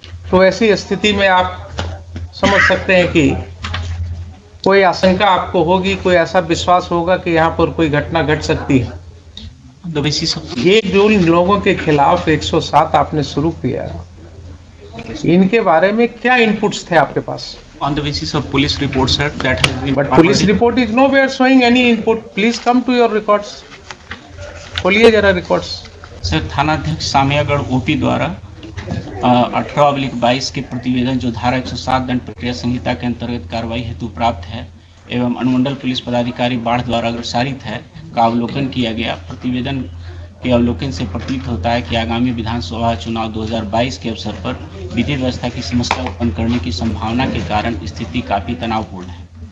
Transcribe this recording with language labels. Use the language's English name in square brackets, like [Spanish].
[Hindi] तो ऐसी स्थिति में आप समझ सकते हैं कि कोई आशंका आपको होगी, कोई ऐसा विश्वास होगा कि यहाँ पर कोई घटना घट सकती है। ये जो लोगों के खिलाफ 107 आपने शुरू किया, इनके बारे में क्या इनपुट्स थे आपके पास? [English] On the basis of police reports, sir, that has been. But police report is nowhere showing any input. Please come to your records. [Hindi] खोलिए जरा रिकॉर्ड्स। सर थानाध्यक्ष सामियागढ़ ओपी द्वारा 18/22 के प्रतिवेदन जो धारा 107 दंड प्रक्रिया संहिता के अंतर्गत कार्रवाई हेतु प्राप्त है एवं अनुमंडल पुलिस पदाधिकारी बाढ़ द्वारा अग्रसारित है का अवलोकन किया गया। प्रतिवेदन के अवलोकन से प्रतीत होता है कि आगामी विधानसभा चुनाव 2022 के अवसर पर विधि व्यवस्था की समस्या उत्पन्न करने की संभावना के कारण स्थिति काफी तनावपूर्ण है।